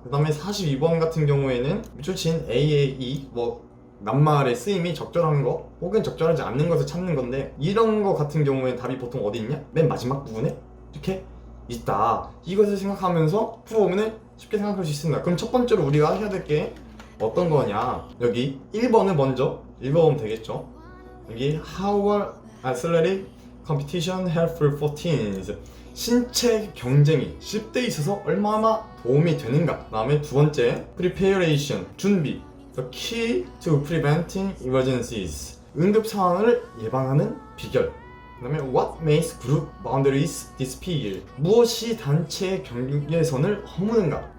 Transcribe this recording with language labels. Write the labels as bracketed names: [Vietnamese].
[Korean] 그 다음에 42번 같은 경우에는 밑줄 친 A의 E, 낱말의 쓰임이 적절한 거 혹은 적절하지 않는 것을 찾는 건데, 이런 거 같은 경우에 답이 보통 어디 있냐? 맨 마지막 부분에 이렇게 있다. 이것을 생각하면서 풀어보면 쉽게 생각할 수 있습니다. 그럼 첫 번째로 우리가 해야 될 게 어떤 거냐? 여기 1번을 먼저 읽어보면 되겠죠. [English] 여기 How are athletic competition helpful for teens? [Korean] 신체 경쟁이 10대에 있어서 얼마나 도움이 되는가. 그 다음에 두 번째, preparation, 준비, the key to preventing emergencies, 응급 상황을 예방하는 비결. 그 다음에 what makes group boundaries disappear, 무엇이 단체의 경계선을 허무는가.